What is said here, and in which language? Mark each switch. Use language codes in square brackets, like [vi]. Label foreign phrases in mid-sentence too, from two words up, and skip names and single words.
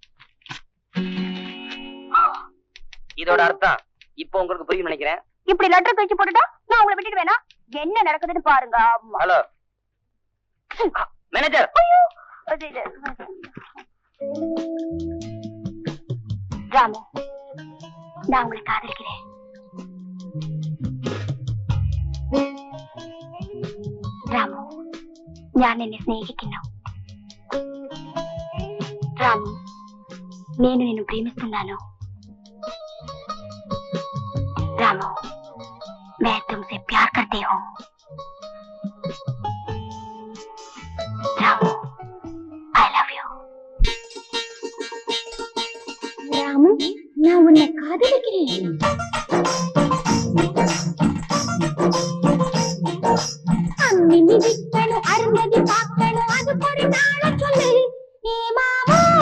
[ta] இதோட அர்த்தம் இப்போ உங்களுக்கு புரியும் நினைக்கிறேன். இப்படி லெட்டர் கழிச்சு போட்டுட்டா நான் உங்களை விட்டுட்டு வேணா? என்ன நடக்குதுன்னு பாருங்க. [en] hello manager. [ta] ராமு, நான் உங்களை காதலிக்கிறேன். [ml] രാമു, ഞാൻ നിന്നെ സ്നേഹിക്കുന്നു. [te] రాము, నేను నిన్ను ప్రేమిస్తున్నాను. రాము, [hi] मैं तुमसे प्यार करती हूँ. [te] రాము, [en] I love you. [ta] ராமு, நான் உன்னை காதலிக்கிறேன். அம்மினி விக்கணும், அருந்ததி பார்க்கணும், அது ஒரு நாள சொல்லு. ஏ மாமா,